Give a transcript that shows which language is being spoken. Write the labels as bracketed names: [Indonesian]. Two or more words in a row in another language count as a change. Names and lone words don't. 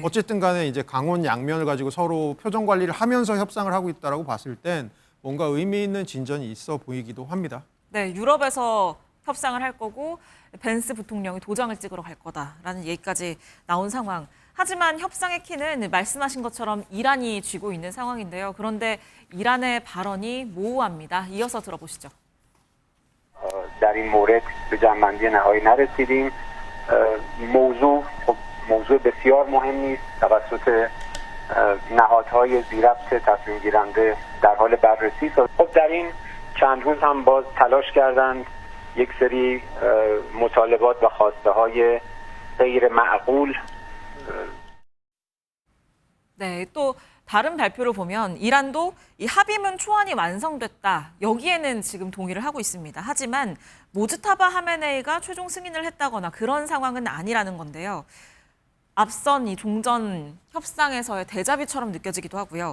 [Korean] 어쨌든 간에 이제 강원 양면을 가지고 서로 표정 관리를 하면서 협상을 하고 있다라고 봤을 땐 뭔가 의미 있는 진전이 있어 보이기도 합니다. 네, 유럽에서 협상을 할 거고 벤스 부통령이 도장을 찍으러 갈 거다라는 얘기까지 나온 상황. 하지만 협상의 키는 말씀하신 것처럼 이란이 쥐고 있는 상황인데요. 그런데 이란의 발언이 모호합니다. 이어서 들어보시죠. [Persian] در این مورد به جمع‌بندی نهایی نرسیدیم. موضوع بسیار مهمی است توسط نهادهای ذی‌ربط تصمیم گیرنده در حال بررسی است. خب در این چند روز هم باز تلاش کردند یک سری مطالبات و خواسته های غیر معقول. [Korean] 네, 또 다른 발표를 보면 이란도 이 합의문 초안이 완성됐다. 여기에는 지금 동의를 하고 있습니다. 하지만 모즈타바 하메네이가 최종 승인을 했다거나 그런 상황은 아니라는 건데요. 앞선 이 종전 협상에서의 대자비처럼 느껴지기도 하고요.